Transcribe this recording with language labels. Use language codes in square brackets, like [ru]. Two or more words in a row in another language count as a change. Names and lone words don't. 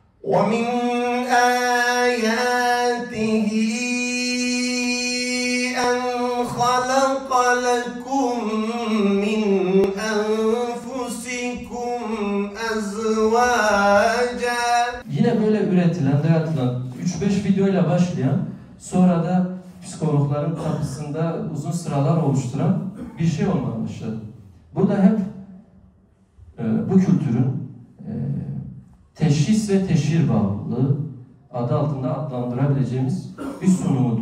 [ar] وَمِنْ آيَاتِهِ أَنْ خَلَقَ لَكُمْ مِنْ أَنْفُسِكُمْ أَزْوَاجًا. [tr] Yine böyle üretilen, dayatılan 3-5 videoyla başlayan, sonra da psikologların kapısında uzun sıralar oluşturan bir şey olmaya başladı. Bu da hep bu kültürün teşhis ve teşhir bağımlılığı adı altında adlandırabileceğimiz bir sunumudur.